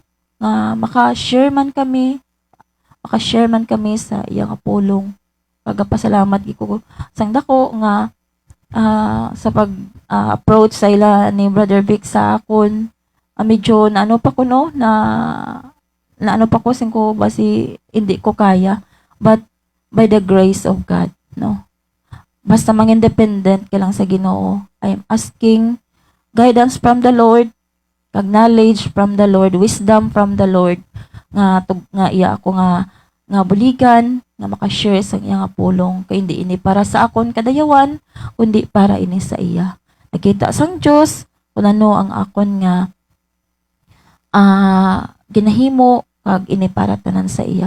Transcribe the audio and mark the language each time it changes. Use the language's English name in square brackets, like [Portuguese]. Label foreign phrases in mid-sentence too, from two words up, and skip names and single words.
[Hiligaynon] Nga maka-share man kami sa iyang pulong. Pagapasalamat giko sang dako nga sa pag approach sa ila ni Brother Vic sa akon. Medyo na ano pa ko no na ano pa ko sing ko basi hindi ko kaya, [English] but by the grace of God, no? [Hiligaynon] Basta independent ka lang sa Ginoo. [English] I am asking guidance from the Lord, [Hiligaynon] kag [English] knowledge from the Lord, wisdom from the Lord [Hiligaynon] nga iya ako nga buligan nga maka-share sa iya nga pulong kay hindi ini para sa akon kadayawan kundi para ini sa iya. Nakita sang Dios kung ano ang akon nga ginahimo kag ini para tanan sa iya.